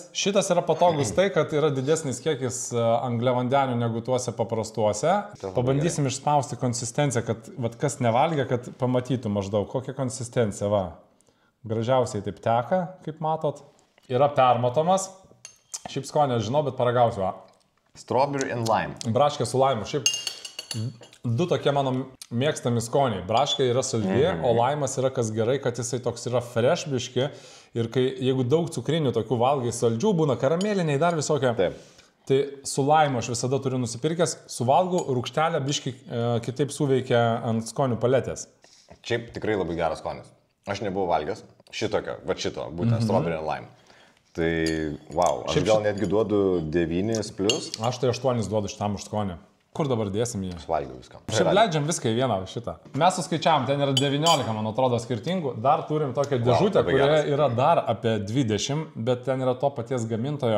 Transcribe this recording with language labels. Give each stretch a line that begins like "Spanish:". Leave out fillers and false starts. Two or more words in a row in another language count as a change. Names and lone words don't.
Lithuanian: Šitas yra patogus tai, kad yra didesnis kiekis angliavandenių negu tuose paprastuose. Pabandysim išspausti konsistenciją, kad kas nevalgia, kad pamatytų maždaug kokią konsistenciją. Va. Gražiausiai taip teka, kaip matot. Yra permatomas. Šiaip skonį žinau, bet paragausiu.
English: Strawberry and lime.
Lithuanian: Braškė su laimu. Šiaip du tokie mano mėgstami skoniai. Braškė yra saldi, o laimas yra kas gerai, kad jisai toks yra fresh biški. Ir jeigu daug cukrinių tokių valgai saldžių, būna karameliniai dar visokie. Taip. Tai su laimu aš visada turiu nusipirkęs, suvalgau rūgštelę biški kitaip suveikia ant skonių paletės. Šiaip tikrai labai geras skonis. Aš nebuvau valgęs šito, būtent
English: strawberry and lime.
Lithuanian: Tai wow, aš gal netgi duodu 9+. Aš tai 8 duodu šitam už skonį. Kur dabar dėsim jį? Valgiau viską. Šiaip leidžiam viską į vieną šitą. Mes suskaičiavam, ten yra 19, man atrodo, skirtingų. Dar turim tokią dėžutę, kurioje yra dar apie 20, bet ten yra to paties gamintojo.